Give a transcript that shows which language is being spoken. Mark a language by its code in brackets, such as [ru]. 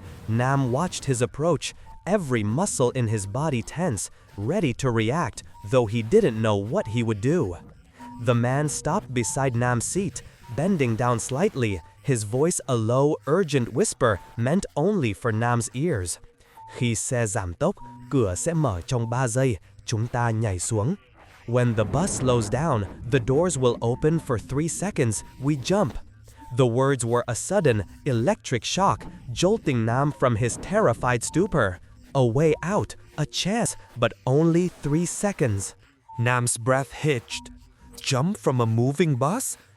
[en] Nam watched his approach, every muscle in his body tense, ready to react, though he didn't know what he would do. The man stopped beside Nam's seat, bending down slightly, his voice a low, urgent whisper meant only for Nam's ears. [vi] Khi xe giảm tốc, cửa sẽ mở trong 3 giây, chúng ta nhảy xuống. [en] When the bus slows down, the doors will open for 3 seconds, we jump. The words were a sudden, electric shock, jolting Nam from his terrified stupor. A way out, a chance, but only 3 seconds. Nam's breath hitched. Jump from a moving bus?